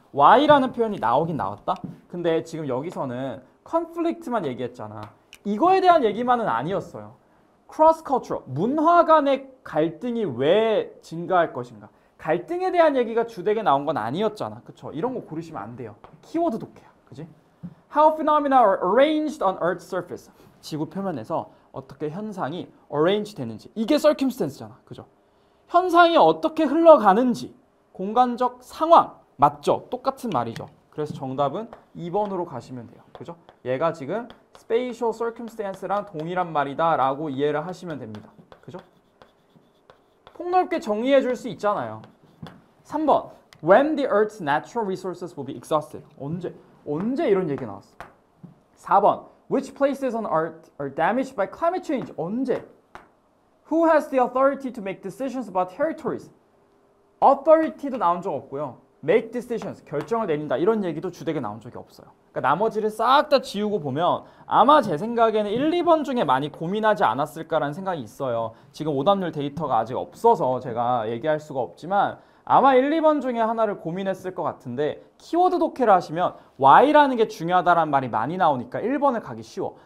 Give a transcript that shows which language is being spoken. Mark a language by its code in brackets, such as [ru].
[ko] Y라는 표현이 나오긴 나왔다. 근데 지금 여기서는 컨플릭트만 얘기했잖아. 이거에 대한 얘기만은 아니었어요. cross-cultural, 문화 간의 갈등이 왜 증가할 것인가. 갈등에 대한 얘기가 주되게 나온 건 아니었잖아. 그쵸? 이런 거 고르시면 안 돼요. 키워드 독해야. 그지? [en] How phenomena are arranged on Earth's surface. [ko] 지구 표면에서 어떻게 현상이 arrange 되는지. 이게 circumstance잖아. 그죠? 현상이 어떻게 흘러가는지. 공간적 상황. 맞죠? 똑같은 말이죠. 그래서 정답은 2번으로 가시면 돼요. 그죠? 얘가 지금 spatial circumstance랑 동일한 말이다 라고 이해를 하시면 됩니다. 그죠? 폭넓게 정리해 줄 수 있잖아요. 3번. [en] When the Earth's natural resources will be exhausted. [ko] 언제 이런 얘기 나왔어? 4번. [en] Which places on Earth are damaged by climate change? [ko] 언제? [en] Who has the authority to make decisions about territories? [ko] authority도 나온 적 없고요. make decisions, 결정을 내린다 이런 얘기도 주되게 나온 적이 없어요. 그러니까 나머지를 싹 다 지우고 보면 아마 제 생각에는 1, 2번 중에 많이 고민하지 않았을까라는 생각이 있어요. 지금 오답률 데이터가 아직 없어서 제가 얘기할 수가 없지만 아마 1, 2번 중에 하나를 고민했을 것 같은데 키워드 독해를 하시면 Y라는 게 중요하다라는 말이 많이 나오니까 1번을 가기 쉬워.